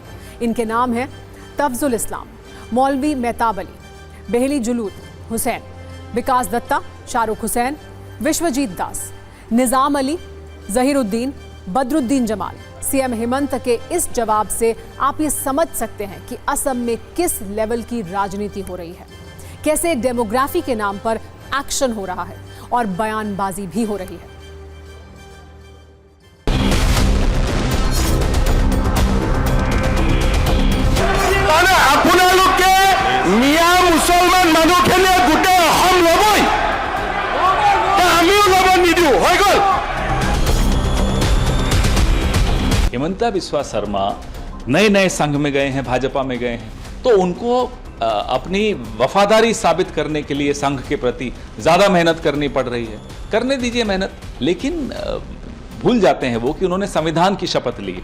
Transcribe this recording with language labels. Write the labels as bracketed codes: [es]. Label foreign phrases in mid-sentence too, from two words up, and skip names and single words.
[hi] इनके नाम हैं तफजुल इस्लाम, मौलवी मेहताब अली, बेहली जुलूद हुसैन, विकास दत्ता, शाहरुख हुसैन, विश्वजीत दास, निजाम अली, जहीरुद्दीन, बदरुद्दीन जमाल। सीएम हेमंत के इस जवाब से आप ये समझ सकते हैं कि असम में किस लेवल की राजनीति हो रही है, कैसे डेमोग्राफी के नाम पर एक्शन हो रहा है और बयानबाजी भी हो रही है। [as] আপোনালোকে মিয়া মুছলমান মানুহখিনিয়ে গোটেই অসম ল'বই, আমিও ল'ব নিদিওঁ, হৈ গ'ল। [hi] हिमंता बिस्वा शर्मा नए नए संघ में गए हैं, भाजपा में गए हैं, तो उनको अपनी वफादारी साबित करने के लिए संघ के प्रति ज्यादा मेहनत करनी पड़ रही है। करने दीजिए मेहनत, लेकिन भूल जाते हैं वो कि उन्होंने संविधान की शपथ ली।